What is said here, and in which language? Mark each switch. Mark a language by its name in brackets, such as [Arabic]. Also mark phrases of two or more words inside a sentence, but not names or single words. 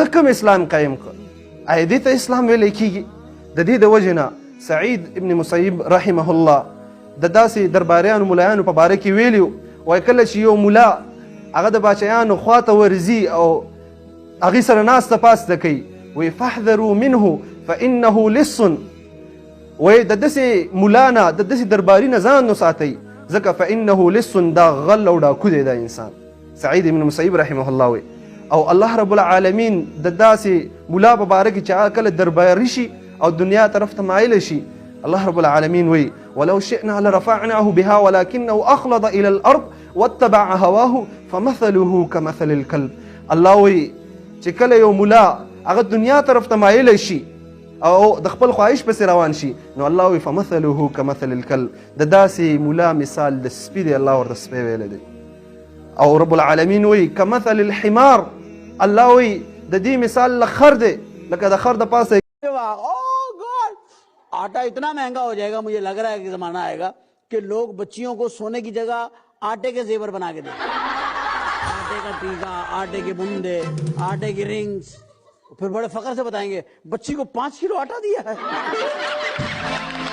[Pashto] کوم اسلام قایم کړ آیا دې ته اسلام ویلی کېږي د دې د وجې نه سعید ابن مسیب رحمه الله د داسې درباریانو ملایانو په باره کې ویلي وایي کله چې یو ملا هغه د باچایانو خواته ورځي او هغې سره ناسته پاسته کوي وایي [Arabic] فاحذروا منه فانه لص [Pashto] وایي د داسې ملا نه د داسې درباري نه ځان وساتئ ځکه [Arabic] فانه لص [Pashto] دا غل او ډاکو دی دا انسان سعید ابن مسیب رحمه الله وایي او الله رب العالمین د داسې ملا په باره کې چې هغه کله درباري شي او دنیا طرف ته مایله شي الله رب العالمین وایي [Arabic] ولو شئنا لرفعناه بها ولكنه اخلد الى الارض واتبع هواه فمثله كمثل الكلب [Pashto] الله وایي چې کله یو ملا هغه دنیا طرف ته مایله شي او د خپل خواهش پسې روان شي نو الله وایي [Arabic] فمثله كمثل الكلب [Pashto] د داسې ملا مثال د سپي دی الله ورته سپی ویلی دی او رب العالمین وایي [Arabic] كمثل الحمار [Pashto] الله وایي د دې مثال له خر دی لکه د خر د پاسه [Hindi] आटा इतना महंगा हो जाएगा मुझे लग रहा है कि जमाना आएगा कि लोग बच्चियों को सोने की जगह आटे के जेवर बना के दें आटे का टीका आटे के बूंदे आटे की रिंग्स फिर बड़े फख्र से बताएंगे बच्ची को 5 किलो आटा दिया है